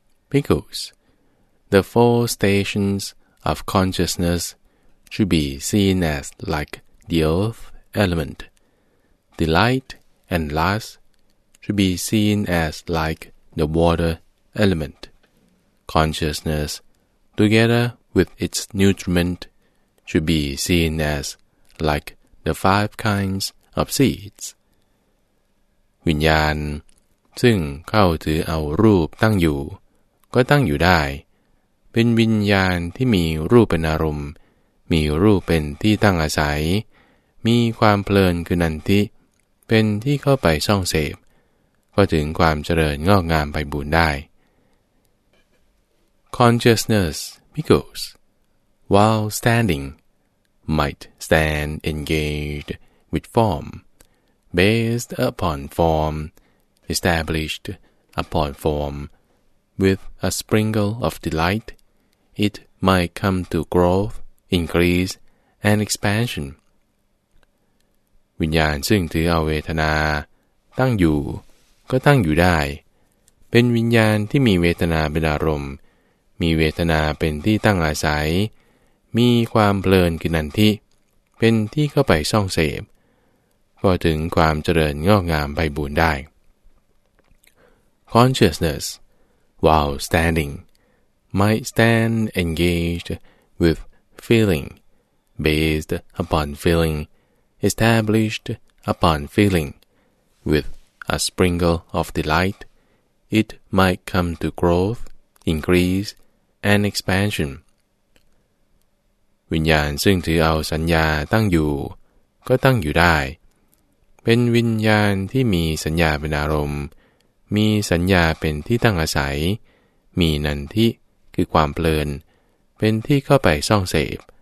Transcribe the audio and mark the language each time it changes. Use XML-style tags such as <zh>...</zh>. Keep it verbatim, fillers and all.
<en>Pickles The four stations of consciousness should be seen as like the earth element delight and lust should be seen as like the water element. Consciousness, together with its nutriment, should be seen as like the five kinds of seeds.</en> <th>วิญญาณซึ่งเข้าถือเอารูปตั้งอยู่ก็ตั้งอยู่ได้เป็นวิญญาณที่มีรูปเป็นอารมณ์มีรูปเป็นที่ตั้งอาศัยมีความเพลินคือนันทิเป็นที่เข้าไปส่องเสพก็ถึงความเจริญงอกงามไพบูลย์ได้</th> <en>Consciousness, because while standing, might stand engaged with form, based upon form, established upon form, with a sprinkle of delight, it might come to growth, increase, and expansion.</en> <th>วิญญาณซึ่งถือเอาเวทนาตั้งอยู่ก็ตั้งอยู่ได้เป็นวิญญาณที่มีเวทนาเป็นอารมณ์มีเวทนาเป็นที่ตั้งอาศัยมีความเพลินคือนันทิเป็นที่เข้าไปส่องเสพก็ถึงความเจริญงอกงามไพบูลย์ได้</th> <en>Consciousness while standing might stand engaged with feeling based upon feeling established upon feeling with a sprinkle of delight it might come to growth, increase, and expansion.</en> <th>วิญญาณซึ่งถือเอาสัญญาตั้งอยู่ก็ตั้งอยู่ได้เป็นวิญญาณที่มีสัญญาเป็นอารมณ์มีสัญญาเป็นที่ตั้งอาศัยมีนันทิคือความเพลินเป็นที่เข้าไปส่องเสพ</th>